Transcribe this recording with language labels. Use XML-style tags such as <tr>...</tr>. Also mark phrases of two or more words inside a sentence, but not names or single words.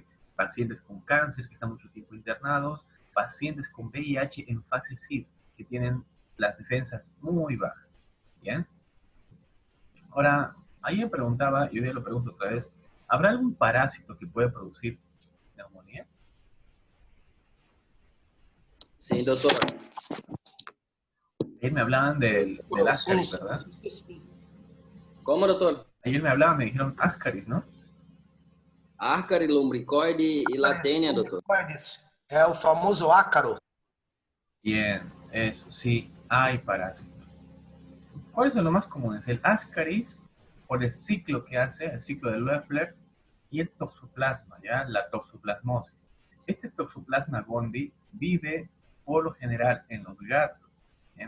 <es>Pacientes con cáncer que están mucho tiempo internados, pacientes con VIH en fase SID, que tienen las defensas muy bajas, ¿bien? Ahora, ahí me preguntaba, y hoy lo pregunto otra vez, ¿habrá algún parásito que puede producir neumonía?</es> <pt>Sim, doutor.</pt> <es>Ayer me hablaban del Ascaris, ¿verdad?</es> <pt>Como, doutor?</pt> <es>Ayer me hablaban, me dijeron Ascaris, ¿no?</es> <pt>Ascaris, lumbricoide e latênia, doutor. É o famoso ácaro.</pt> <es>Bien, eso sí, hay parásitos. ¿Cuáles son los más comunes? El Ascaris, por el ciclo que hace, el ciclo de Loeffler, y el toxoplasma, ¿ya? La toxoplasmosis. Este toxoplasma gondii vive por lo general en los gatos, ¿bien?</es>